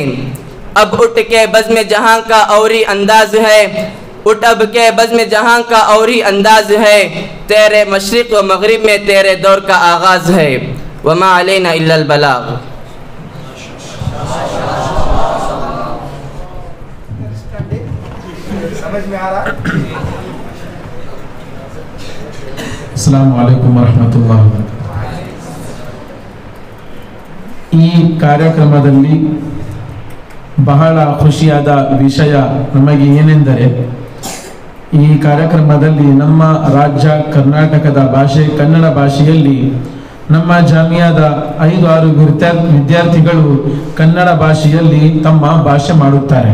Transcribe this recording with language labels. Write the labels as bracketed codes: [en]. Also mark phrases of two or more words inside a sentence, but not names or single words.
[ur] اب اٹھ کے بزم جہاں کا اوری انداز ہے، اٹھ اب کے بزم جہاں کا اوری انداز ہے، تیرے مشرق و مغرب میں تیرے دور کا آغاز ہے، [ar] وما علینا الا البلاغ۔ [ur] سمجھ میں آ رہا ہے؟ [ar] السلام عليكم ورحمة الله وبركاته. [kn] ಈ ಕಾರ್ಯಕ್ರಮದಲ್ಲಿ ಬಹಳ ಖುಷಿಯಾದ ವಿಷಯ ನಮಗೆ ಏನೆಂದರೆ, ಈ ಕಾರ್ಯಕ್ರಮದಲ್ಲಿ ನಮ್ಮ ರಾಜ್ಯ ಕರ್ನಾಟಕದ ಭಾಷೆ ಕನ್ನಡ ಭಾಷೆಯಲ್ಲಿ ನಮ್ಮ ಜಾಮಿಯಾದ 5-6 ವಿದ್ಯಾರ್ಥಿಗಳು ಕನ್ನಡ ಭಾಷೆಯಲ್ಲಿ ತಮ್ಮ ಭಾಷೆ ಮಾಡುತ್ತಾರೆ.